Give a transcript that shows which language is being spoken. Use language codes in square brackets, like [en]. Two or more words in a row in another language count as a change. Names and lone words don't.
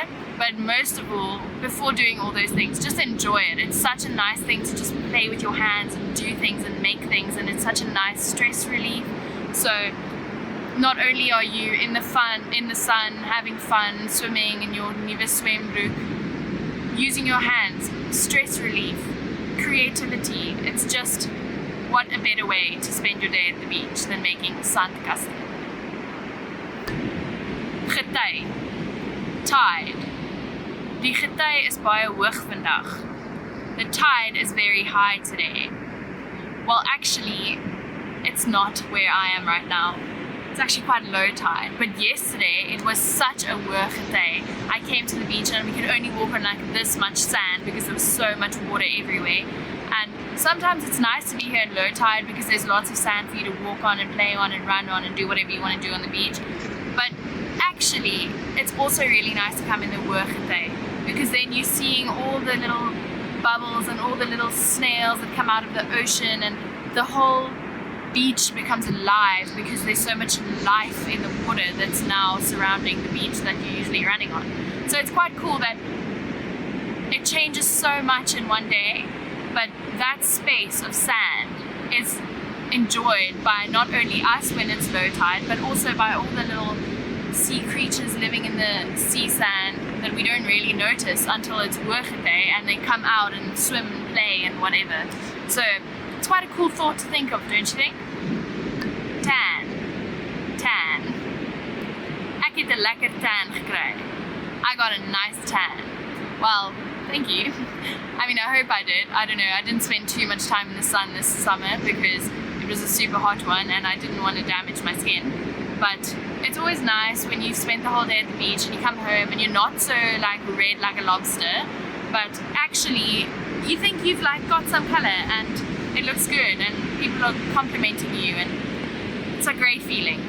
[en] But most of all, before doing all those things, just enjoy it. It's such a nice thing to just play with your hands and do things and make things, and it's such a nice stress relief. So not only are you in the sun, having fun, swimming in your [af] nuwe swembroek, [en] using your hands, stress relief, creativity. It's just, what a better way to spend your day at the beach than making sandkasteel. [af] Gety, tide. Die gety is baie hoog vandag. [en] The tide is very high today. Well, actually, it's not where I am right now. It's actually quite low tide, but yesterday it was such a [af] hoog gety. [en] I came to the beach and we could only walk on like this much sand because there was so much water everywhere. And sometimes it's nice to be here at low tide because there's lots of sand for you to walk on and play on and run on and do whatever you want to do on the beach. But actually, it's also really nice to come in the [af] hoog gety [en] because then you're seeing all the little bubbles and all the little snails that come out of the ocean, and the whole beach becomes alive because there's so much life in the water that's now surrounding the beach that you're usually running on. So it's quite cool that it changes so much in one day, but that space of sand is enjoyed by not only us when it's low tide, but also by all the little sea creatures living in the sea sand that we don't really notice until it's [af] hoog gety [en] and they come out and swim and play and whatever. So it's quite a cool thought to think of, don't you think? [af] Tan. Ek het 'n lekker tan gekry. [en] I got a nice tan. Well, thank you. I mean, I hope I did. I don't know. I didn't spend too much time in the sun this summer because it was a super hot one and I didn't want to damage my skin. But it's always nice when you've spent the whole day at the beach and you come home and you're not so like red like a lobster, but actually you think you've like got some color and it looks good and people are complimenting you, and it's a great feeling.